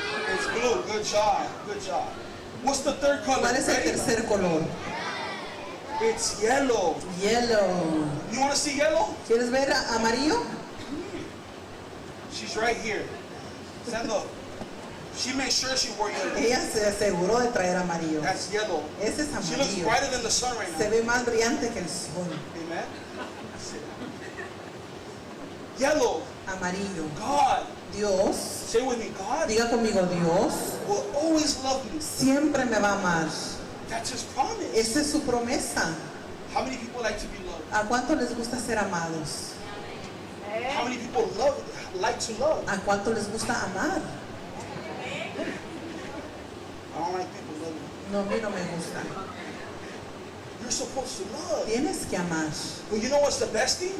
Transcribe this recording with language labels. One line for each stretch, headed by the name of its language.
English: It's blue. Good job. Good job. What's the third color?
Spanish: ¿Cuál es el
English: Ready?
Spanish: tercer color?
English: It's yellow. Yellow. You want to see yellow?
Spanish: ¿Quieres ver amarillo?
English: She's right here. Stand up. She made sure she wore yellow.
Spanish: Ella se aseguró de traer amarillo.
English: That's yellow.
Spanish: Ese es
English: She looks
Spanish: amarillo.
English: brighter than the sun right
Spanish: Se ve más brillante que el sol.
English: Amen. Yellow.
Spanish: Amarillo.
English: God.
Spanish: Dios,
English: Say with me, God
Spanish: diga conmigo, Dios
English: will always love me.
Spanish: siempre me va a amar.
English: That's his promise.
Spanish: Esa es su promesa.
English: How many people like to be loved?
Spanish: ¿A cuánto les gusta ser amados?
English: How many people like to love?
Spanish: ¿A cuánto les gusta amar?
English: I don't like people loving me.
Spanish: No, a mí no me gusta.
English: You're supposed to love.
Spanish: Tienes que amar.
English: But you know what's the best thing?